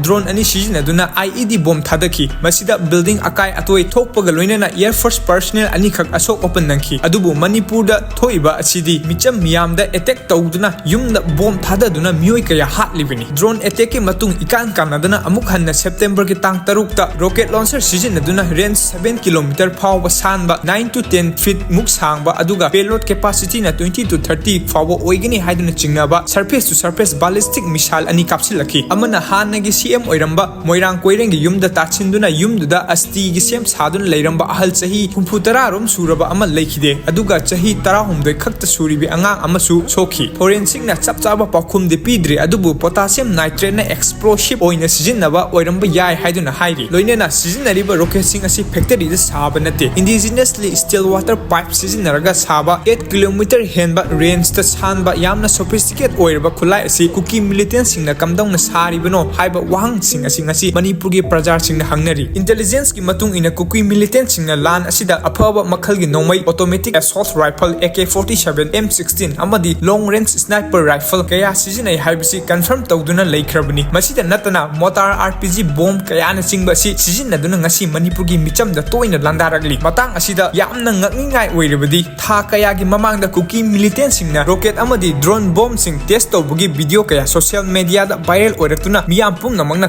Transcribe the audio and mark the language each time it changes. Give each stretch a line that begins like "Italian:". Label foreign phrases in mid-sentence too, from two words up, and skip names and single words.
Manipuri: drone ani sizinaduna
English: IED bomb
Manipuri: thadaki masida building akai atoi thokpaga loinana
English: Air Force personnel
Manipuri: ani khak asok open nangki adubu Manipur da thoiba asidi micham miyam da attack tawduna yumda bomb thadaduna miyoi kaya hatlibini
English: drone attack
Manipuri: ki matung ikan kanaduna amuk hanna September ki tang tarukta
English: rocket launcher
Manipuri: sizinaduna range 7 km phawba sanba 9 to 10 feet muk sangba aduga
English: payload capacity
Manipuri: na 20 to 30 phawba oigini haiduna chingnaba
English: surface to surface ballistic missile
Manipuri: ani kapsilaki amana hanagi CM oiramba moirang koirengi yumda tachinduna yumduda asti gi sem saduna leiramba ahal chahi 30 rom suraba ama leikhide aduga chahi 19 khakta suribi angang amasu sokhi forensic na chapchaba pakhum de pidre adubu
English: potassium nitrate
Manipuri: na explosive oina sizinaba oiramba yai haiduna hairi loinena sizinariba rocket sing asi factory da saba nate
English: indigenously still water
Manipuri: pipe sizinaraga saba 8 km henba range ta sanba yamna sophisticated oirba khulai asi Kuki militant singna kamdongna saribano haiba wahang sing asi ngasi Manipur gi prajar singna hangnari intelligence ki matung ina Kuki militant singna lan asida aphaba makhalgi nongmai
English: automatic assault rifle
Manipuri: AK-47 M16 amadi
English: long range sniper rifle
Manipuri: kaya sizinai haibasi confirm tawduna leikrabani masida natana
English: mortar RPG bomb
Manipuri: kaya na singba si sizinaduna ngasi Manipur gi micham da toina landaragli matang asida yamna ngakningai oiribadi tha kaya gi mamang da Kuki militant singna rocket amadi
English: drone bomb
Manipuri: sing test tawbugi video kaya
English: social media
Manipuri: da viral oiratuna miyam pumna mangna